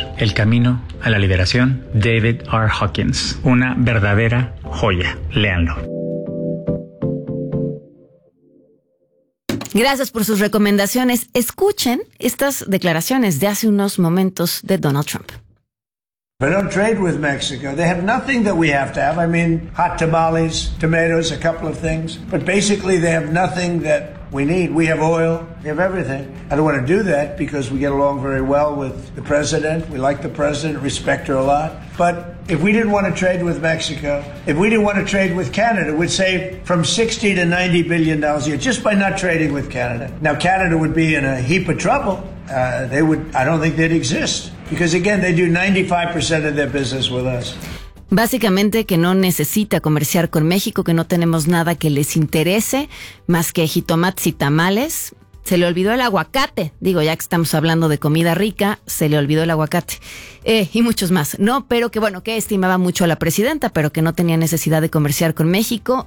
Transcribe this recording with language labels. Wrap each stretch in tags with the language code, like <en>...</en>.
<es>El camino a la liberación, David R. Hawkins. Una verdadera joya. Léanlo. Gracias por sus recomendaciones. Escuchen estas declaraciones de hace unos momentos de Donald Trump.</es> <en>But don't trade with Mexico. They have nothing that we have to have. I mean, hot tamales, tomatoes, a couple of things. But basically, they have nothing that we need. We have oil. We have everything. I don't want to do that because we get along very well with the president. We like the president, respect her a lot. But if we didn't want to trade with Mexico, if we didn't want to trade with Canada, we'd save from $60 to $90 billion a year just by not trading with Canada. Now, Canada would be in a heap of trouble. I don't think they'd exist. Because again, they do 95% of their business with us.</en> <es>Básicamente que no necesita comerciar con México, que no tenemos nada que les interese más que jitomates y tamales. Se le olvidó el aguacate. Digo, ya que estamos hablando de comida rica, se le olvidó el aguacate. Y muchos más. No, pero que bueno, que estimaba mucho a la presidenta, pero que no tenía necesidad de comerciar con México.</es>